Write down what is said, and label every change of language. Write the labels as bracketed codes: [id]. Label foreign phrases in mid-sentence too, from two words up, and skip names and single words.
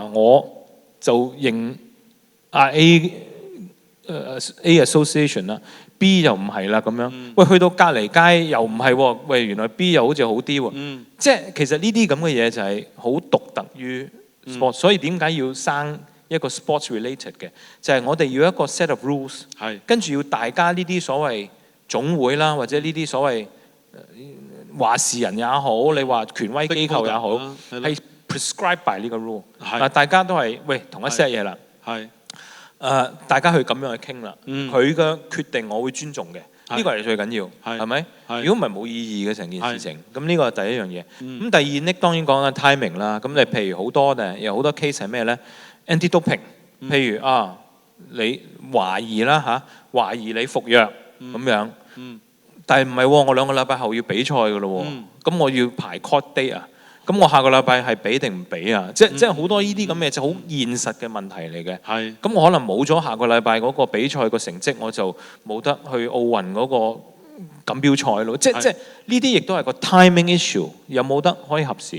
[yue] 我就認 A association 啦，B 又唔係啦咁樣。喂，去到隔離街又唔係喎，喂原來 B 又好似好啲喎。即係其實呢啲咁嘅嘢就係好獨特於 sport，所以點解要生一個 [en] sports related [yue] 嘅？就係我哋要一個 [en] set of rules， [yue] 跟住要大家呢啲所謂總會啦，或者呢啲所謂話事人也好，你話權威機構也好，係 [en] prescribe by [yue] 呢個 rule。大家都係喂同一 set 嘢啦。大家去咁樣去傾啦。佢嘅決定我會尊重嘅，呢個係最緊要，係咪？如果唔係冇意義嘅成件事情。咁呢個係第一樣嘢。咁第二呢，當然講緊 timing 啦。咁你譬如好多有好多 case 係咩咧 ？anti-doping， 譬如你懷疑啦嚇，懷疑你服藥咁樣。但係唔係喎？我2個禮拜後要比賽㗎咯喎，咁我要排 [en] court date [yue] 啊， 咁我下個禮拜係俾定唔俾啊？即係好多呢啲咁嘅就好現實嘅問題嚟嘅。係咁我可能冇咗下個禮拜嗰個比賽個成績，我就冇得去奧運嗰個錦標賽咯。即係呢啲亦都係個 [en] timing issue， [yue] 有冇得可以合時？